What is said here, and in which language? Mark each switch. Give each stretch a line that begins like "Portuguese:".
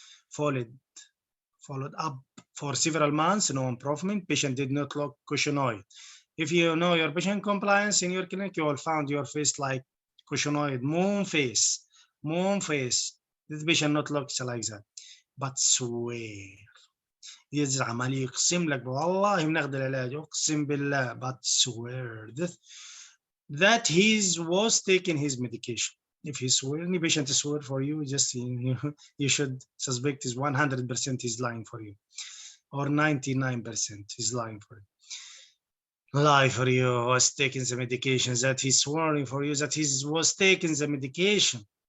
English: Followed up for several months, no improvement. Patient did not look cushionic. If you know your patient compliance in your clinic, you will find your face like cushionic, moon face. This patient not looks like that. But swear.
Arabic: يزعم عليه يقسم لك والله بناخذ العلاج اقسم بالله
English: but swear that he was taking his medication. If he swear, any patient swear for you, just you should suspect is 100% is lying for you, or 99% is lying for you. Lie for you, was taking the medication, that he's swearing for you that he was taking the medication.